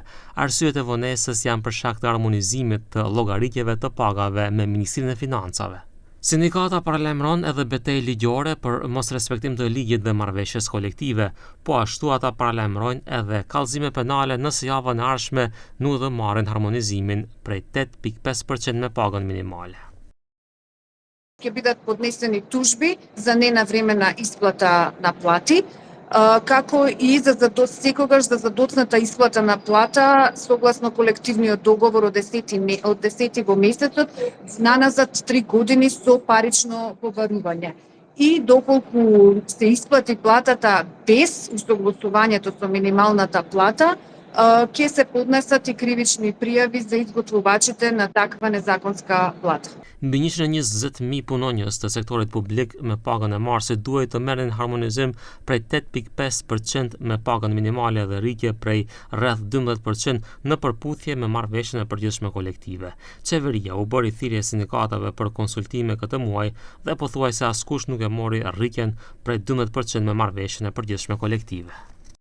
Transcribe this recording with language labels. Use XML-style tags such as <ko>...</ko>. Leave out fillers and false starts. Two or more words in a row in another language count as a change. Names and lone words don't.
<sq>Arsyet e vonesës janë për shkak të harmonizimit të llogaritjeve të pagave me Ministrinë e Financave. Sindikata paralajmëron edhe betejë ligjore për mosrespektim të ligjit dhe marrëveshjes kolektive, po ashtu ata paralajmërojnë edhe kallëzime penale nëse javën e ardhshme nuk do marrin harmonizimin prej 8.5% me pagën minimale.</sq> <mk>Ќе бидат поднесени тужби за ненавремена исплата на плати, како и секогаш за задоцната исплата на плата согласно колективниот договор од 10 во месецот наназад 3 години со парично побарување. И доколку се исплати платата без усогласувањето со минималната плата, ќе се поднесат и кривични пријави за изготвувачите на таква незаконска плата.</mk> <sq>Mbi 120.000 punonjës të sektorit publik me pagën e marsit duhet të merren harmonizim prej 8.5% me pagën minimale dhe rritje prej rreth 12% në përputhje me marrëveshjen e përgjithshme kolektive. Qeveria u bëri thirrje sindikatave për konsultime këtë muaj dhe pothuajse askush nuk e mori rritjen prej 12% me marrëveshjen e përgjithshme kolektive.</sq>